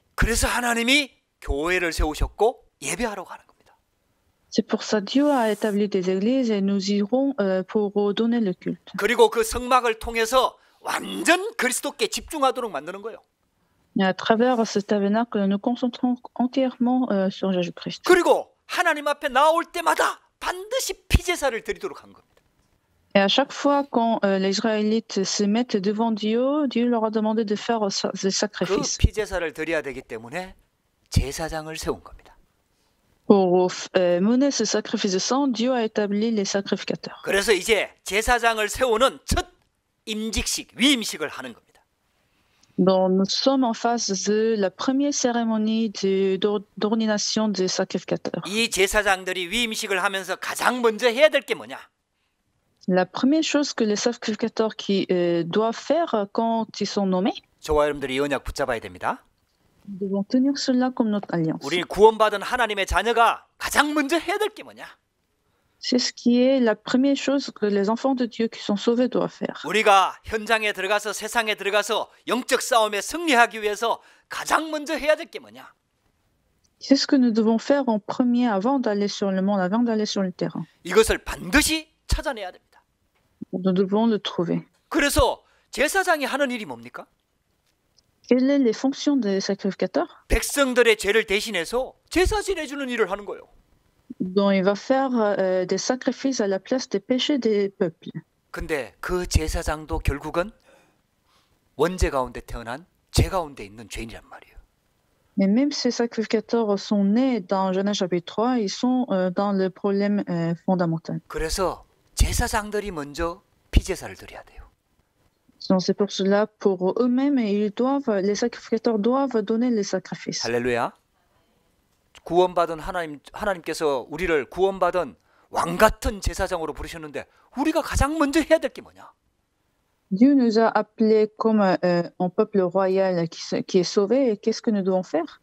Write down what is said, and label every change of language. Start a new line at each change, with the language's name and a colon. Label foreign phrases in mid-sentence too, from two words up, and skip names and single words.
Korean: 그래서 하나님이 교회를 세우셨고 예배하라고 하는 겁니다.
French: C'est pour ça que Dieu a établi des églises et nous irons pour donner le culte.
Korean: 그리고 그 성막을 통해서 완전 그리스도께 집중하도록 만드는 거예요.
French: Et à travers ce tabernacle, nous concentrons entièrement sur Jésus-Christ.
Korean: 그리고 하나님 앞에 나올 때마다 반드시 피제사를 드리도록 한 겁니다.
French: Et à chaque fois quand les Israélites se mettent devant Dieu, Dieu leur a demandé de faire des 그 sacrifices.
Korean: 피제사를 드려야 되기 때문에 제사장을 세운 겁니다.
French: Pour mener ce sacrifice de sang, Dieu a établi les sacrificateurs.
Korean: 그래서 이제 제사장을 세우는 첫 임직식, 위임식을 하는 겁니다.
French: Donc, nous sommes en face de la première cérémonie d'ordination des sacrificateurs.
Korean: 이 제사장들이 위임식을 하면서 가장 먼저 해야 될 게 뭐냐?
French: La première chose que les sacrificateurs qui doivent faire quand ils sont nommés,
Korean: 저와 여러분들이 이 언약 붙잡아야 됩니다.
French: nous devons tenir cela comme notre alliance.
Korean: 우리 구원받은 하나님의 자녀가 가장 먼저 해야 될 게 뭐냐?
French: C'est ce qui est la première chose que les enfants de Dieu qui sont sauvés doivent faire.
Korean: 우리가 현장에 들어가서 세상에 들어가서 영적 싸움에 승리하기 위해서 가장 먼저 해야 될 게 뭐냐?
French: C'est ce que nous devons faire en premier avant d'aller sur le monde, avant d'aller sur le terrain.
Korean: 이것을 반드시 찾아내야 됩니다.
French: Nous devons le trouver.
Korean: 그래서 제사장이 하는 일이 뭡니까?
French: Quelles sont les fonctions des sacrificateurs?
Korean: 백성들의 죄를 대신해서 제사 지내주는 일을 하는 거예요.
French: Donc, il va faire des sacrifices à la place des péchés des peuples.
Korean: 근데 그 제사장도 결국은 원죄 가운데 태어난 죄 가운데 있는 죄인이란 말이에요.
French: Mais même ces sacrificateurs sont nés dans Genèse chapitre 3, ils sont dans le problème fondamental.
Korean: 그래서 제사장들이 먼저 피제사를 드려야 돼요.
French: Donc, c'est pour cela, pour eux-mêmes, les sacrificateurs doivent donner les sacrifices.
Korean: 할렐루야. 구원받은 하나님께서 우리를 구원받은 왕 같은 제사장으로 부르셨는데 우리가 가장 먼저 해야 될 게 뭐냐?
French: Dieu nous a appelés comme un peuple royal qui est sauvé. Et qu'est-ce que nous devons faire?